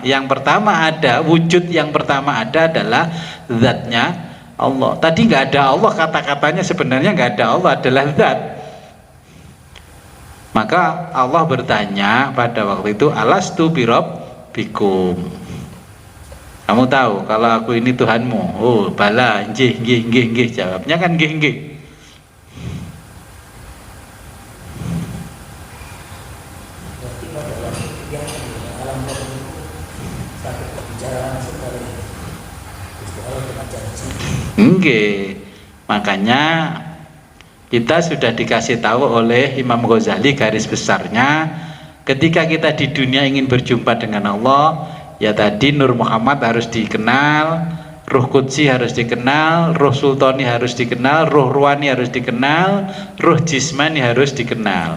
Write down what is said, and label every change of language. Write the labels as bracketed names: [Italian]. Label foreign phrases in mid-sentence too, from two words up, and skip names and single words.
[Indonesian] Yang pertama ada, wujud yang pertama ada adalah zatnya Allah. Tadi nggak ada Allah, kata-katanya sebenarnya nggak ada Allah, adalah zat. Maka Allah bertanya pada waktu itu, [Arabic] ألست بربكم. [Indonesian] Kamu tahu kalau aku ini Tuhanmu? [Arabic] Oh, bala, [Javanese] nggih, nggih, nggih, nggih. [Indonesian] Jawabnya kan [Javanese] nggih, nggih. Nggih. [Indonesian] Makanya kita sudah dikasih tahu oleh Imam Ghazali garis besarnya, ketika kita di dunia ingin berjumpa dengan Allah, ya tadi Nur Muhammad harus dikenal, Ruh Qudsi harus dikenal, Ruh Sultani harus dikenal, Ruh Ruhani harus dikenal, Ruh Jismani harus dikenal.